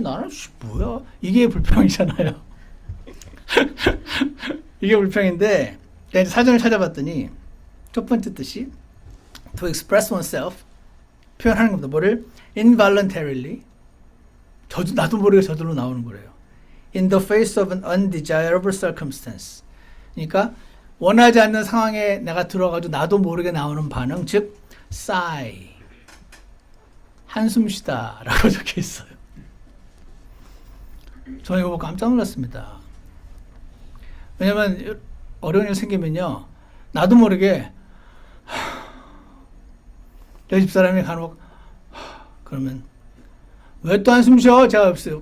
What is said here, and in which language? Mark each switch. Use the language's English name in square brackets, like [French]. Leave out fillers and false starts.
[Korean] 나는 뭐야? 이게 불평이잖아요. 이게 불평인데 이제 사전을 찾아봤더니 첫 번째 뜻이 [English] to express oneself [Korean] 표현하는 겁니다. 뭐를? involuntarily 나도 모르게 저절로 나오는 거래요. [English] in the face of an undesirable circumstance. [Korean] 그러니까 원하지 않는 상황에 내가 들어가지고 나도 모르게 나오는 반응, 즉 sigh, 한숨 쉬다 라고 적혀 있어요. 저는 이거 보고 깜짝 놀랐습니다. 왜냐면 어려운 일 생기면요 나도 모르게 내 집사람이 간혹 그러면 왜 또 한숨 쉬어? 제가 없어요.